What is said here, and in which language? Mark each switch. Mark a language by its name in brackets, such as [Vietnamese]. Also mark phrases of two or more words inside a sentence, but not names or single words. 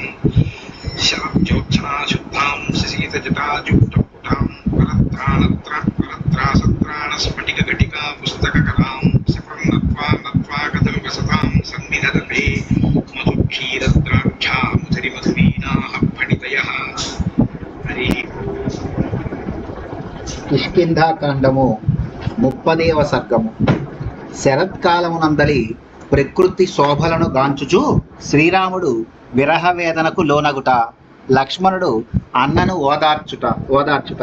[Sanskrit] शरज्योत्सना शुद्धां शशीतजटाजूटपुटां परत्रासत्राणस्फटिकघटिका पुस्तककलां सपर्णत्वा नत्वा कथमिव सतां सन्निधत्ते मधुक्षीरद्राक्षा मधुरिमधुरीणाः फणितयः। हरिः [Telugu] కిష్కింధాకాండము 30వ సర్గము. శరత్కాలమునందలి ప్రకృతి శోభలను గాంచుచు శ్రీరాముడు విరహ వేదనకు లోనగుట, లక్ష్మణుడు అన్నను ఓదార్చుట.